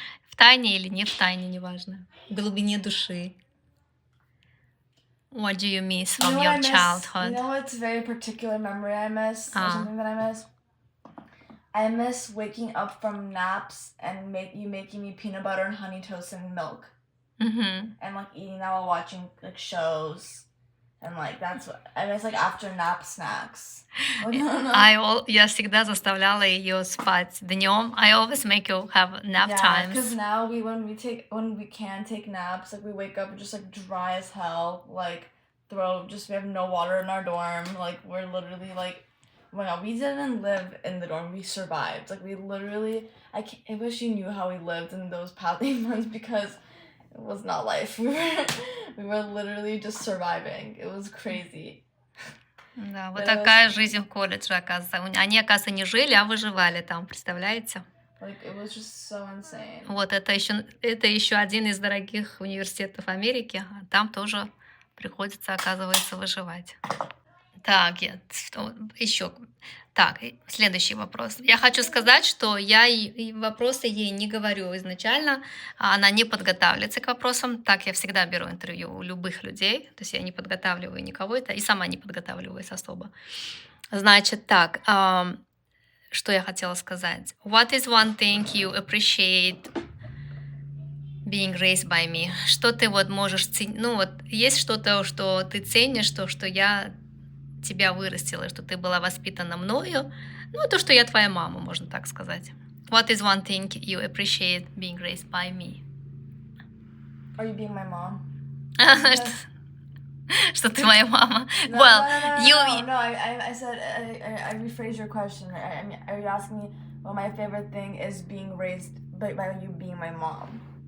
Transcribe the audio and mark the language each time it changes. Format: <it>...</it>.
<ru>В тайне или не в тайне, неважно. В глубине души.</ru> <en>What do you miss from your childhood? You know what's a very particular memory I miss? Or something that I miss? I miss waking up from naps and you making me peanut butter and honey toast and milk. And like eating that while watching like shows. And like that's what I miss, like after nap snacks.</en> <ru>Я всегда заставляла ее спать днем.</ru> <en>I always make you have nap Yeah, because times. now when we can take naps, like we wake up just like dry as hell, like we have no water in our dorm, like we're literally like, oh my god, we didn't live in the dorm, we survived. Like we literally, I wish you knew how we lived in those past 8 months, because it was not life. We were literally just surviving. It was crazy.</en> <ru>Да, вот такая жизнь в колледже, оказывается. Они, оказывается, не жили, а выживали там, представляете?</ru> <en>Like, it was just so insane.</en> <ru>Вот это еще один из дорогих университетов Америки. Там тоже приходится, оказывается, выживать. Так, еще. Так, следующий вопрос. Я хочу сказать, что я вопросы ей не говорю изначально, она не подготавливается к вопросам. Так я всегда беру интервью у любых людей, то есть я не подготавливаю никого, и сама не подготавливаюсь особо. Значит, так, что я хотела сказать?</ru> <en>What is one thing you appreciate being raised by me?</en> <ru>Что ты вот можешь ценить? Ну вот есть что-то, что ты ценишь, что я тебя вырастила, что ты была воспитана мною. Ну, то, что я твоя мама, можно так сказать.</ru> <en>What is one thing you appreciate being raised by me? Are you being my mom?</en> <ru>Что ты моя мама?</ru> <en>No, Well, I said, I rephrased your question. Are you asking me what my favorite thing is being raised by you being my mom?</en>